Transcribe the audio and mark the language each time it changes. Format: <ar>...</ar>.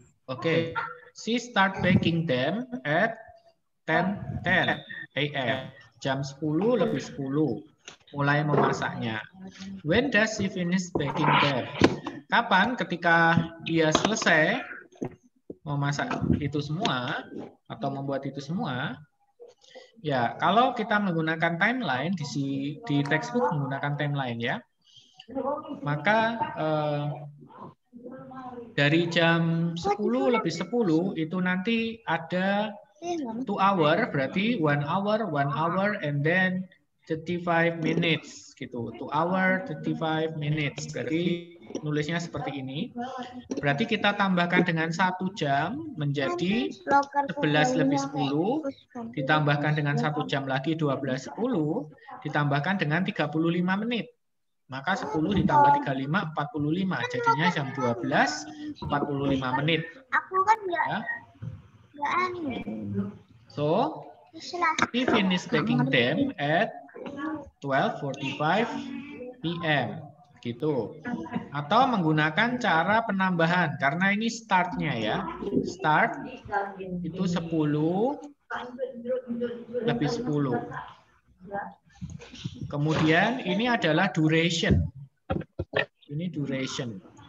<en>Oke, she start baking them at 10 a.m.</en> <id>Jam 10 lebih 10. Mulai memasaknya.</id> <en>When does she finish baking them?</en> <id>Kapan ketika dia selesai memasak itu semua atau membuat itu semua? Ya, kalau kita menggunakan timeline di textbook menggunakan timeline ya. Maka dari jam 10 lebih 10 itu nanti ada 2 hour, berarti</id> <en>1 hour, and then 35 minutes</en> <id>gitu.</id> <en>2 hour 35 minutes.</en> <id>Berarti nulisnya seperti ini. Berarti kita tambahkan dengan 1 jam menjadi 11 lebih 10, ditambahkan dengan 1 jam lagi 12:10, ditambahkan dengan 35 menit. Maka 10 ditambah 35, 45. Jadinya jam 12, 45 menit. Aku kan nggak Ya. aneh.</id> <en>So, we finish baking them at 12:45 p.m.</en> <id>gitu. Atau menggunakan cara penambahan karena ini startnya ya. Start itu 10 lebih 10. Kemudian ini adalah duration. Ini duration.</id>